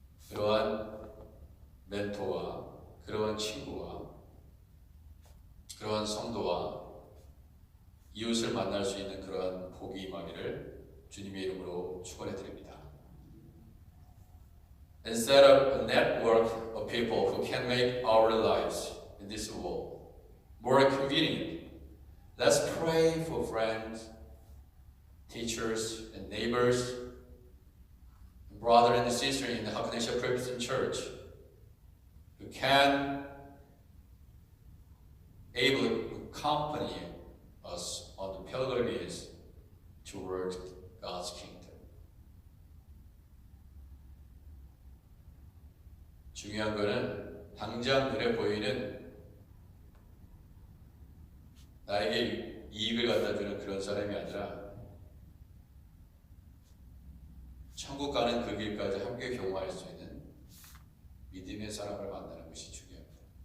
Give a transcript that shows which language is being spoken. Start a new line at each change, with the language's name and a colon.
Korean: 그러한 멘토와 그러한 친구와 그러한 성도와 이웃을 만날 수 있는 그러한 복이 임하기를 주님의 이름으로 축원해 드립니다.
English: Instead of a network of people who can make our lives in this world more convenient, let's pray for friends, teachers, and neighbors, brother and sister in the Hakaneshia Presbyterian Church who can able to accompany us on the pilgrimage toward God's kingdom.
Korean: 중요한 것은 당장 눈에 보이는 나에게 이익을 갖다 주는 그런 사람이 아니라 천국 가는 그 길까지 함께 경험할 수 있는 믿음의 사람을 만나는 것이 중요합니다.